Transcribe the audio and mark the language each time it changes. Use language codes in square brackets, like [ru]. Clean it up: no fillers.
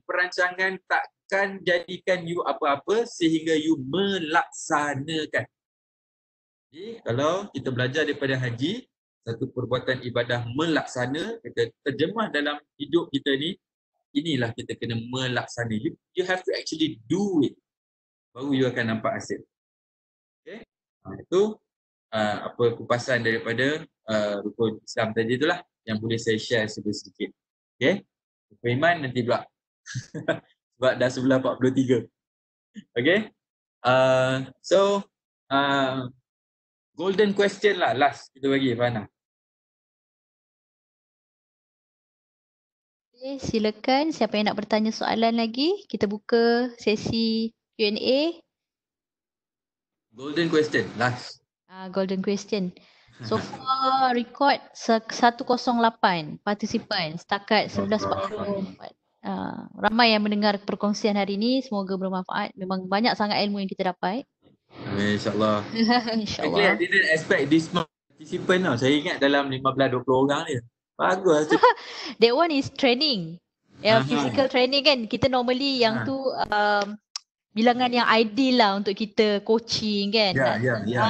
[ms] Perancangan takkan jadikan you apa-apa sehingga you melaksanakan. Jadi kalau kita belajar daripada haji, satu perbuatan ibadah melaksana, kita terjemah dalam hidup kita ni, inilah kita kena melaksana. [en] You have to actually do it. [ms] Baru you akan nampak hasil. Okay? Itu apa kupasan daripada rukun Islam tadi itulah yang boleh saya share sedikit. Okay? Rukun iman nanti pula. Sebab dah sebelah 43. Okay? So, golden question lah last kita bagi Fana. Okay, silakan siapa yang nak bertanya soalan lagi. Kita buka sesi Q&A. [en] Golden question last. [ms] Golden question. So far record 108 partisipan setakat 11.44. Ramai yang mendengar perkongsian hari ini, semoga bermanfaat. Memang banyak sangat ilmu yang kita dapat. InsyaAllah. InsyaAllah. [en] I didn't expect this much participant tau. [ms] Saya ingat dalam 15-20 orang ni. Bagus. [en] That one is training. Physical training [ms] kan. Kita normally yang tu bilangan yang ideal lah untuk kita coaching kan. Ya.